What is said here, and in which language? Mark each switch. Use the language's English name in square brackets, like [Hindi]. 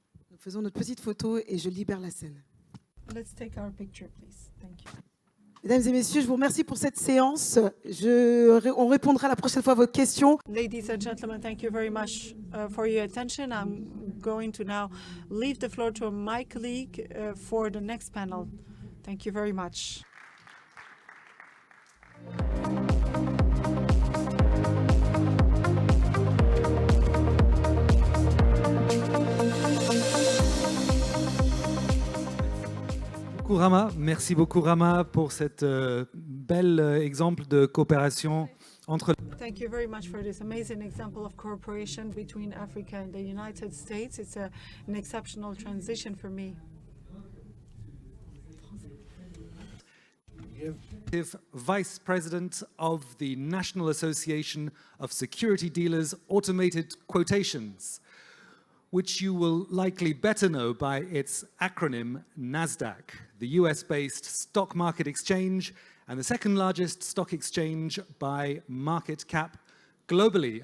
[French] Nous faisons notre petite photo et je libère la scène. [English] Let's take our picture, please. Thank you. [French] Mesdames et messieurs, je vous remercie pour cette séance. On répondra la prochaine fois à vos questions. [English] Ladies and gentlemen, thank you very much for your attention. I'm going to now leave the floor to my colleague for the next panel. Thank you very much. [French] Merci beaucoup Rama pour cet bel exemple de coopération entre. [English] Thank you very much for this amazing example of cooperation between Africa and the United States. It's an exceptional transition for me. Vice President of the National Association of Security Dealers Automated Quotations, which you will likely better know by its acronym NASDAQ, the US-based stock market exchange and the second largest stock exchange by market cap globally.